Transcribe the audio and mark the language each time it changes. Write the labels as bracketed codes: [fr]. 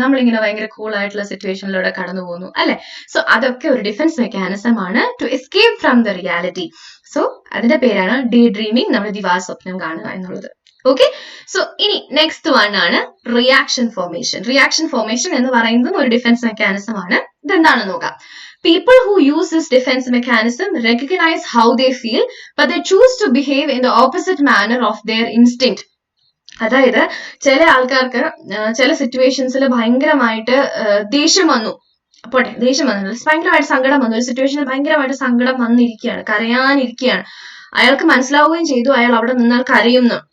[ml] നമ്മളിങ്ങനെ ഭയങ്കര കൂൾ ആയിട്ടുള്ള സിറ്റുവേഷനിലൂടെ കടന്നു പോകുന്നു അല്ലെ. സോ അതൊക്കെ ഒരു ഡിഫൻസ് മെക്കാനിസം ആണ് [en] To escape from the reality. [ml] So അതിന്റെ പേരാണ് ഡേ ഡ്രീമിങ്, നമ്മുടെ ദിവാസ്വപ്നം കാണുക എന്നുള്ളത്. ഓക്കെ. സോ ഇനി [en] next one [ml] ആണ് റിയാക്ഷൻ ഫോർമേഷൻ. റിയാക്ഷൻ ഫോർമേഷൻ എന്ന് പറയുന്നത് ഒരു ഡിഫൻസ് മെക്കാനിസം ആണ്. ഇതെന്താണെന്ന് നോക്കാം. [en] People who use this defense mechanism recognize how they feel, but they choose to behave in the opposite manner of their instinct. [ml] അതായത് ചില ആൾക്കാർക്ക് ചില സിറ്റുവേഷൻസിൽ ഭയങ്കരമായിട്ട് ദേഷ്യം വന്നു, പോട്ടെ ദേഷ്യം വന്നു, ഭയങ്കരമായിട്ട് സങ്കടം വന്നു, ഒരു സിറ്റുവേഷനിൽ ഭയങ്കരമായിട്ട് സങ്കടം വന്നിരിക്കുകയാണ്, കരയാനിരിക്കുകയാണ്. അയാൾക്ക് മനസ്സിലാവുകയും ചെയ്തു അയാൾ അവിടെ നിന്നാൽ കരയുന്നു.